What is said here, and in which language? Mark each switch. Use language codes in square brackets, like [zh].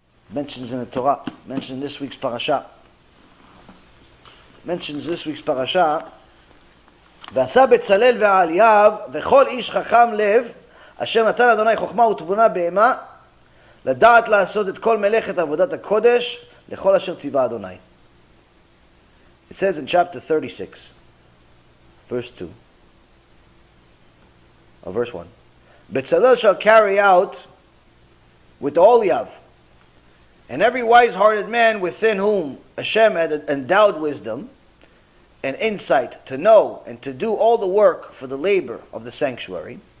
[en] mentions in the Torah, mentioned in this week's parasha. Mentions this week's parasha. [he] ועשה בצלאל ועליאב וכל איש חכם לב אשר נתן אדוני חוכמה ותבונה בהמה לדעת לעשות את כל מלאכת עבודת הקודש לכל אשר ציווה אדוני. [en] It says in chapter 36, verse 2, or verse 1, Betzalel shall carry out with Oliav, and every wise-hearted man within whom Hashem had endowed wisdom and insight to know and to do all the work for the labor of the sanctuary.